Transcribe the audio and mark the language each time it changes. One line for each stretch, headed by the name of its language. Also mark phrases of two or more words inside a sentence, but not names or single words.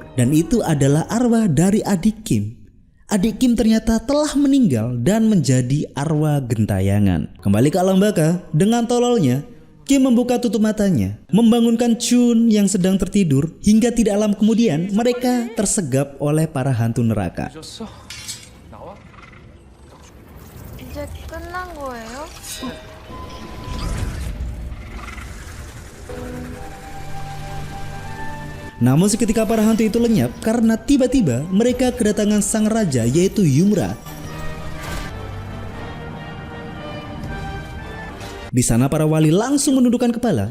Indonesian: Dan itu adalah arwah dari adik Kim. Adik Kim ternyata telah meninggal dan menjadi arwah gentayangan. Kembali ke alam baka, dengan tololnya, Kim membuka tutup matanya, membangunkan Chun yang sedang tertidur. Hingga tidak lama kemudian, mereka tersegap oleh para hantu neraka.
Korean: 늦었어? 나와? 이제 끝난 거예요?
Indonesian: Namun seketika para hantu itu lenyap karena tiba-tiba mereka kedatangan sang raja yaitu Yumra. Di sana para wali langsung menundukkan kepala.